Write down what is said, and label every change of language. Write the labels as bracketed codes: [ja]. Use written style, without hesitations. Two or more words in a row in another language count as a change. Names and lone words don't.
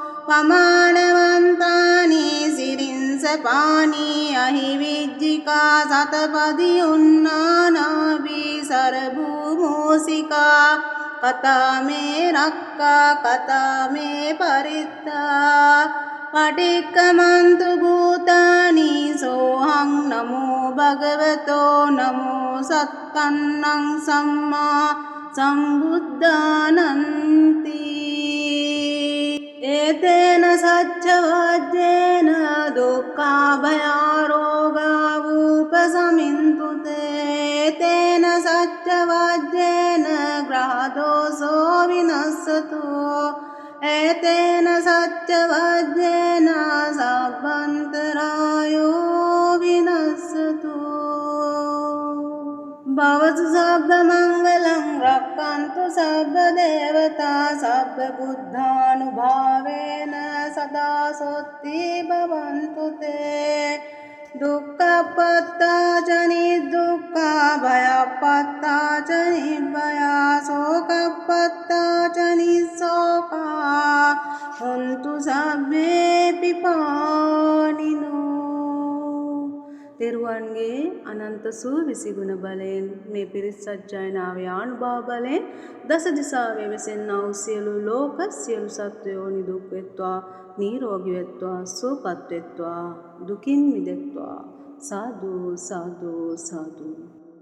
[pi] පමානවන්තානි සිරින්ස පානි අහි විජ්ජිකා සතපදි උන්නානාවී සරභූමෝසිකා කතාමේ රක්කා කතාමේ පරිත්තා පටික්කමන්තු භූතානි සෝහං නමෝ භගවතෝ නමෝ සත්තන්නං සම්මා සම්බුද්ධානන්ති ඒතේන සච්ච වජ්ජේන දුක්ඛා භයාරෝගා වූපසමින්තුතේ තේන සච්ච වජ්ජේන ග්‍රහදෝසෝ විනස්සතු ඒතේන සච්ච වජ්ජේන සබ්බන්තරායෝ විනස්සතු භවතු සබ්බ මංගලං රක්ඛන්තු සබ්බ දේවතා සබ්බ බුද්ධානුභාවේන සදා සොත්ති භවන්තු තේ දුක්ඛප්පත්තා ච නිදුක්ඛා භයප්පත්තා ච නිභයා සෝකප්පත්තා ච නිස්සෝකා හොන්තු සබ්බේ [si] පිපානිනෝ තෙරුවන්ගේ අනන්ත සූ විසිගුණ බලයෙන් මේ පිරිත් සජ්ජායනාවේ ආනුභාව බලයෙන් දස දිසාවේ වෙසෙන්නා වූ සියලු ලෝක සියලු සත්වයෝ නිදුක් වෙත්වා නිරෝගී වෙත්වා සුවපත් වෙත්වා දුකින් මිදෙත්වා සාදු සාදු සාදු